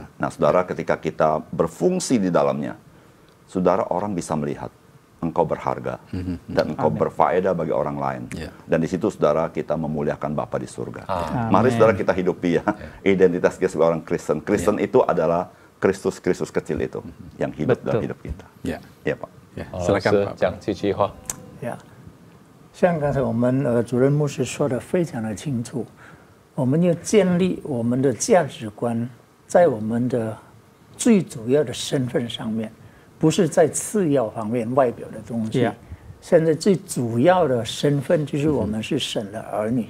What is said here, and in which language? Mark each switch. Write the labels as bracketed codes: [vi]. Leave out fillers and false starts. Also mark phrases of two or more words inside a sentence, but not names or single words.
[id] Nah, saudara, ketika kita berfungsi di dalamnya, saudara orang bisa melihat engkau berharga dan engkau berfaedah bagi orang lain. Dan di situ saudara kita memuliakan Bapa di surga. Mari saudara kita hidupi ya identitas kita sebagai orang Kristen. Kristen itu adalah Kristus kecil itu yang hidup dalam hidup kita. Ya, Pak. Silakan Pak. [zh] 讲几句话。像刚才我们主任牧师说的非常的清楚，我们要建立我们的价值观在我们的最主要的身份上面。不是在次要方面外表的东西，现在最主要的身份就是我们是神的儿女。